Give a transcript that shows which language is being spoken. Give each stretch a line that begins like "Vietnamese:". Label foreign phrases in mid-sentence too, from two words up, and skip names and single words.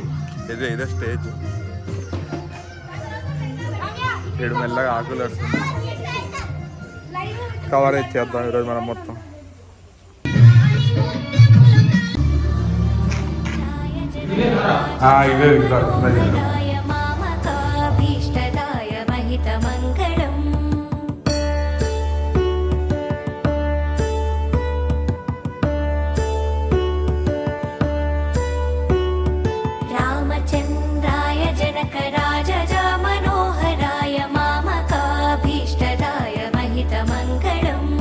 Telugu: ఇదే స్టేజ్. ఏడు మెల్లగా ఆకులు కడుతుంది. కవరేజ్ చేద్దాం ఈరోజు మనం మొత్తం. ఇవే
Sanskrit: दाय मामकाभीष्टदाय महितमङ्गलम् रामचन्द्राय जनकराजजा मनोहराय मामकाभीष्टदाय महितमङ्गलम्